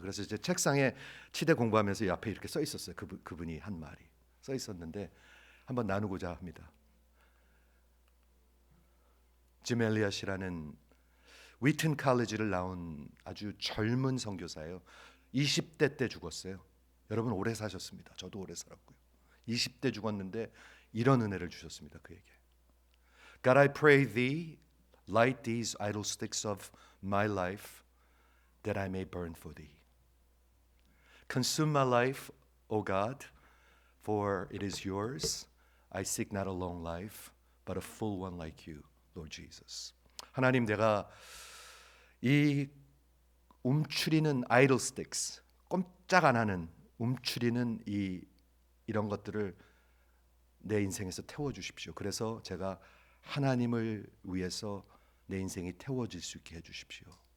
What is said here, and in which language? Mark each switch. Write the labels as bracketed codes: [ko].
[ko] 그래서 제 책상에 치대 공부하면서 옆에 이렇게 써 있었어요. 그분이 한 말이 써 있었는데 한번 나누고자 합니다. 짐 엘리엇이라는 위튼 칼리지를 나온 아주 젊은 선교사예요. 20대 때 죽었어요. 여러분 오래 사셨습니다. 저도 오래 살았고요. 20대 죽었는데 이런 은혜를 주셨습니다. 그에게 [en] God, I pray thee light these idle sticks of my life that I may burn for thee. Consume my life, O God, for it is yours. I seek not a long life, but a full one like you, Lord Jesus. [ko] 하나님, 내가 이 움츠리는 [en] idle sticks, [ko] 꼼짝 안 하는 움츠리는 이런 것들을 내 인생에서 태워주십시오. 그래서 제가 하나님을 위해서 내 인생이 태워질 수 있게 해주십시오.